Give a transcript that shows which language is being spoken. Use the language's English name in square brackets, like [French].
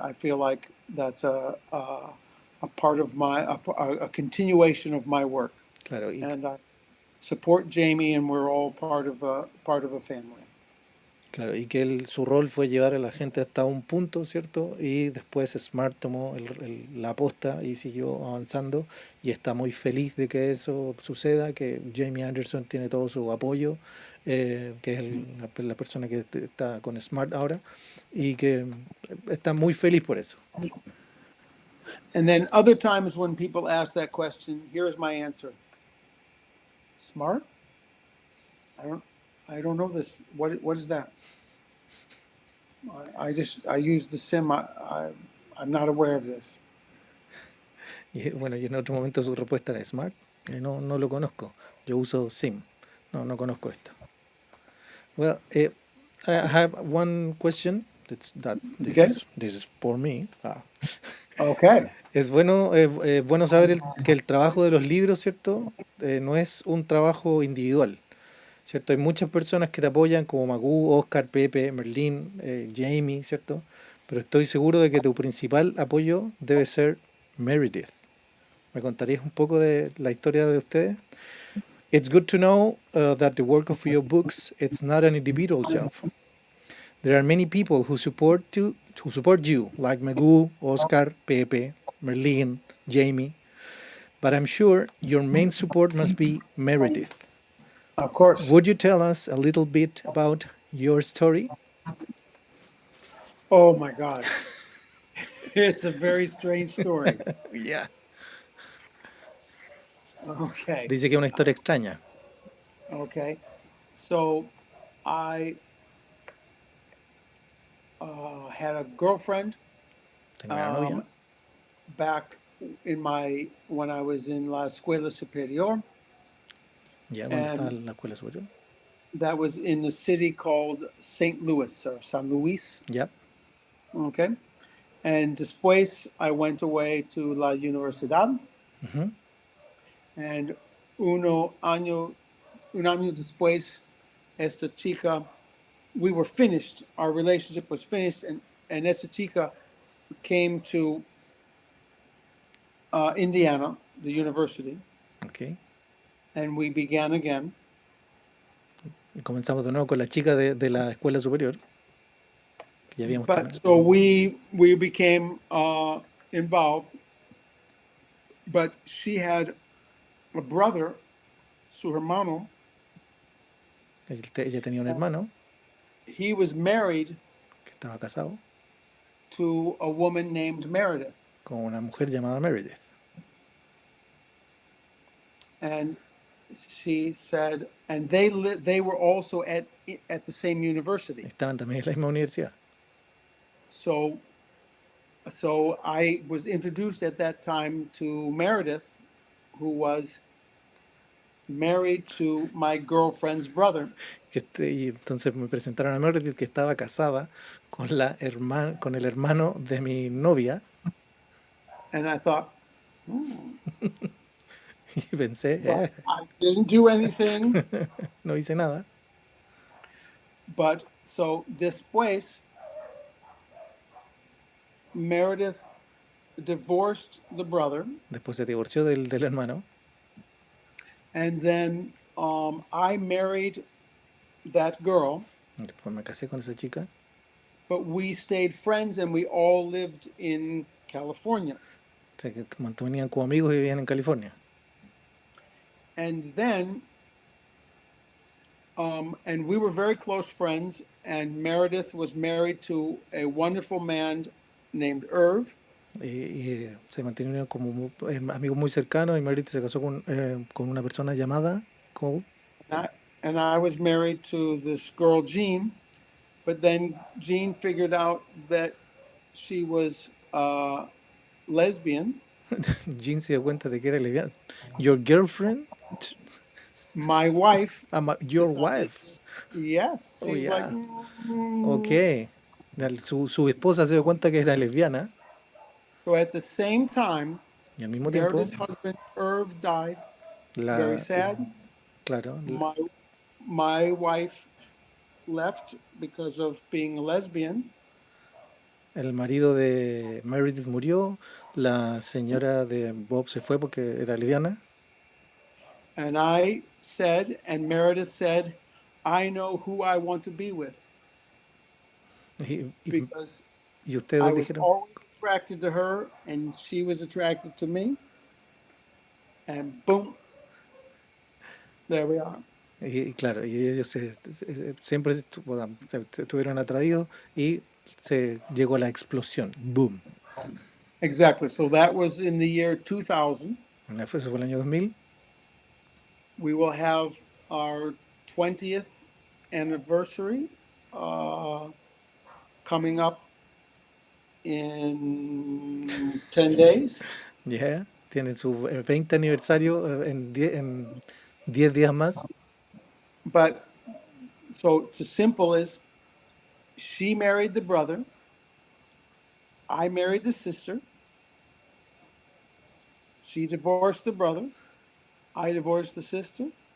[English] I feel like that's a part of a continuation of my work, [Spanish] Claro, [English] and I support Jamie, and we're all part of a family. [Spanish] claro, y que su rol fue llevar a la gente hasta un punto, ¿cierto? Y después Smart tomó la posta y siguió avanzando y está muy feliz de que eso suceda, que Jamie Anderson tiene todo su apoyo, que es la persona que está con Smart ahora y que está muy feliz por eso. [English] And then other times when people ask that question, here's my answer. Smart? I don't know this. What is that? I use the sim. I'm not aware of this. [Spanish] Y bueno, y en otro momento su respuesta era Smart, no, no lo conozco, yo uso SIM, no, no conozco esto. [English] Well, I have one question. Okay. This is for me. Okay. [Spanish] Es bueno, bueno saber que el trabajo de los libros, ¿cierto? No es un trabajo individual, ¿cierto? Hay muchas personas que te apoyan, como Magoo, Oscar, Pepe, Merlín, Jamie, ¿cierto? Pero estoy seguro de que tu principal apoyo debe ser Meredith. ¿Me contarías un poco de la historia de ustedes? [English] It's good to know that the work of your books it's not an individual job. There are many people who support you, like Magoo, Oscar, Pepe, Merlin, Jamie. But I'm sure your main support must be Meredith. Of course. Would you tell us a little bit about your story? Oh my God. It's a very strange story. Yeah. Okay. [Spanish] Dice que es una historia extraña. [English] Okay. So I had a girlfriend [Spanish] Tenía una novia, [English] back when I was in [Spanish] La Escuela Superior. ya cuando estaba [English] And [Spanish] en la escuela superior. [English] that was in a city called St. Louis or San Luis. [Spanish] Ya. [English] Okay. And [Spanish] después [English] I went away to [Spanish] La Universidad. Ujú. And un año después, esta chica, [English] we were finished. Our relationship was finished, and [Spanish] esta chica [English] came to Indiana, the university, Ok. and we began again. [Spanish] Y comenzamos de nuevo con la chica de la escuela superior, que ya habíamos [English] But [Spanish] terminado. [English] so we became involved. But she had a brother, [Spanish] su hermano. Ella tenía un hermano [English] He was married [Spanish] que estaba casado [English] to a woman named Meredith, [Spanish] con una mujer llamada Meredith. [English] and she said, and they were also at the same university. [Spanish] Estaban también en la misma universidad. [English] So I was introduced at that time to Meredith, who was married to my girlfriend's brother. [Spanish] Y entonces me presentaron a Meredith, que estaba casada con con el hermano de mi novia. [English] And I thought, [Spanish] Y pensé, [English] well, I didn't do anything. [Spanish] no hice nada. [English] But so [Spanish] después, [English] Meredith divorced the brother, [Spanish] Después se divorció del hermano. [English] and then I married that girl, [Spanish] Después me casé con esa chica. [English] but we stayed friends and we all lived in California. [Spanish] O sea, que mantenían como amigos y vivían en California. [English] And then, and we were very close friends, and Meredith was married to a wonderful man named Irv. [Spanish] Y se mantenían como amigos muy cercanos. Y Meredith se casó con una persona llamada Cole. [English] And I was married to this girl, Jean. But then Jean figured out that she was lesbian. [Spanish] Jean se dio cuenta de que era lesbiana. [English] Your girlfriend? My wife. Your decided- wife. Yes. Oh, She's yeah. like, Ok. [Spanish] Su esposa se dio cuenta que era lesbiana [English] So at the same time, [Spanish] y al mismo tiempo, [English] Meredith's husband Irv died. Very sad. [Spanish] claro, [English] My wife left because of being a lesbian, [Spanish] el marido de Meredith murió, la señora de Bob se fue porque era lesbiana [English] and I said, and Meredith said, I know who I want to be with [Spanish] y, y- [English] because [Spanish] y [English] I [Spanish] ustedes [English] was [Spanish] dijeron, [English] always attracted to her and she was attracted to me. And boom, there we are. [Spanish] y claro, y ellos siempre se estuvieron atraídos y se llegó a la explosión, boom. [English] Exactly. So that was in the year 2000. [Spanish] Eso fue el año 2000. [English] We will have our 20th anniversary coming up in 10 days. [Spanish] Ya, tienen su 20 aniversario en 10 días más. [English] But so it's as simple as she married the brother, I married the sister, she divorced the brother, I divorced the sister,